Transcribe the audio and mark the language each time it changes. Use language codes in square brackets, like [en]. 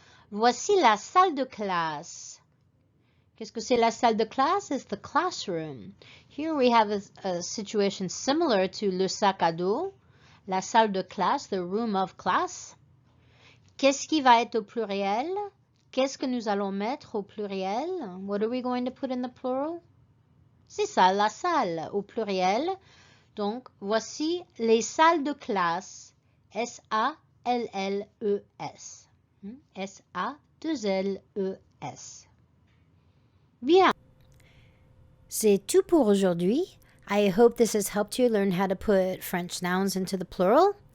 [fr] Voici la salle de classe. Qu'est-ce que c'est la salle de classe? [en] It's the classroom. Here we have a situation similar to [fr] le sac à dos. La salle de classe, [en] the room of class. [fr] Qu'est-ce qui va être au pluriel? Qu'est-ce que nous allons mettre au pluriel? [en] What are we going to put in the plural? [fr] C'est ça, la salle au pluriel. Donc, voici les salles de classe. S-A-L-L-E-S. S-A-2-L-E-S. Bien. C'est tout pour aujourd'hui. [en] I hope this has helped you learn how to put French nouns into the plural.